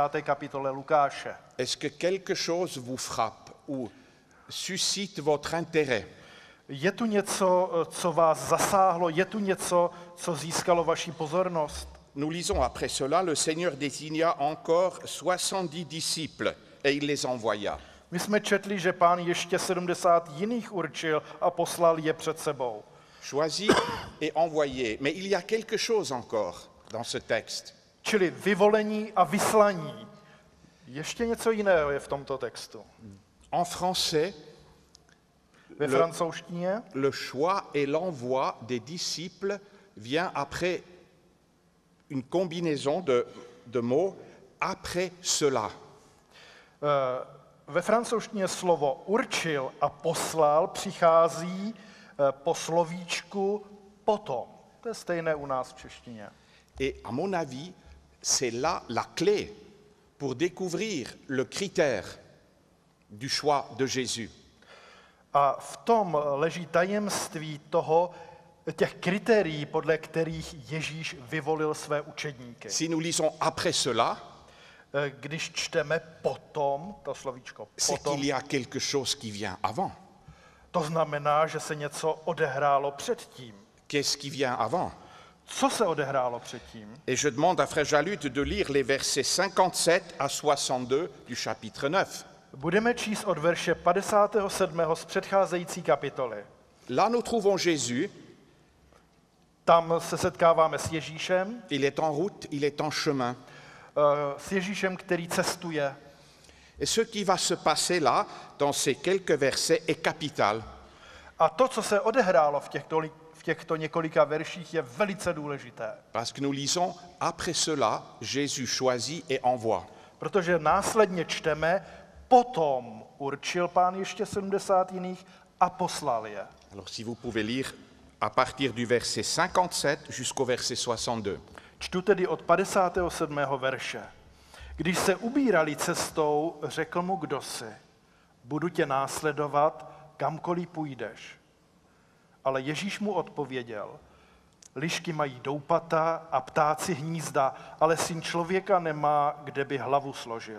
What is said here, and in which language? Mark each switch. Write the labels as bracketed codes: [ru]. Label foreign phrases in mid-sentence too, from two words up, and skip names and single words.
[cs] kapitole Lukáše. [fr] Est-ce que quelque chose vous frappe ou suscite votre intérêt? [cs] Je tu něco, co vás zasáhlo? Je tu něco, co získalo vaši pozornost? [fr] Nous lisons après cela, le Seigneur désigna encore 70 disciples et il les envoya. [cs] My jsme četli, že Pán ještě 70 jiných určil a poslal je před sebou. [fr] Choisis et envoyés. Mais il y a quelque chose encore dans ce texte. [cs] Čili vyvolení a vyslaní. Ještě něco jiného je v tomto textu. [fr] En français, [cs] Ve francouzštině [fr] le choix et l'envoi des disciples vient après une combinaison de mots après cela. [cs] Ve francouzštině slovo určil a poslal přichází po slovíčku potom. To je stejné u nás v češtině. [fr] Et à mon avis, c'est là la clé pour découvrir le critère du choix de Jésus. [cs] A v tom leží tajemství těch kritérií, podle kterých Ježíš vyvolil své učedníky. [fr] Si nous lisons après cela, [cs] Když čteme potom, to slovíčko [fr] c'est [cs] potom, [fr] qu'il y a quelque chose qui vient avant. [cs] to znamená, že se něco odehrálo předtím. [fr] Qu'est-ce qui vient avant? [cs] Co se odehrálo předtím? [fr] Et je demande à Frère Jalut de lire les versets 57 à 62 du chapitre 9. [cs] Budeme číst od verše 57. z předcházející kapitoly. [fr] Là, nous trouvons Jésus. [cs] Tam se setkáváme s Ježíšem, [fr] Il est en route, il est en chemin. [cs] s Ježíšem, který cestuje. [fr] Et ce qui va se passer là, dans ces quelques versets, est capital. [cs] A to, co se odehrálo v těchto několika verších, je velice důležité. [fr] Parce que nous lisons, après cela, Jésus choisit et envoie. [cs] Protože následně čteme, potom určil Pán ještě 70 jiných a poslal je. [fr] Alors si vous pouvez lire à partir du verset 57 jusqu'au verset 62. [cs] Čtu tedy od 57. verše. Když se ubírali cestou, řekl mu kdosi, budu tě následovat, kamkoliv půjdeš. Ale Ježíš mu odpověděl, lišky mají doupata a ptáci hnízda, ale syn člověka nemá, kde by hlavu složil.